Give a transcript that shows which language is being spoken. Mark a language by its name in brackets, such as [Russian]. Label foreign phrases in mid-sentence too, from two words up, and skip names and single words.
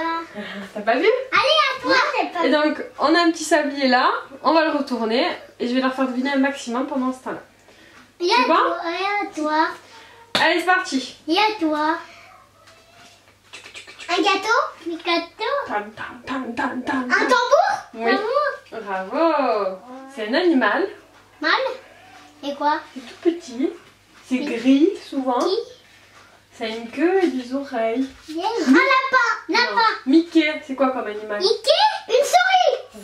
[French] T'as pas vu? Allez, toi, c'est pas. Et donc, on a un petit sablier là, on va le retourner et je vais leur faire deviner un maximum pendant ce temps-là. Il y a Tu vois? toi, il y a toi. Allez, c'est parti. Il y a toi. Un gâteau? Un gâteau? Tam, tam, tam, tam, tam, Un tam. tambour? Oui. Tambour. Bravo. C'est un animal. Mal? Et quoi? C'est tout petit. C'est gris souvent. Qui? Ça a une queue et des oreilles. Un lapin. Non. Lapin. Mickey, c'est quoi comme animal? Mickey? Une souris.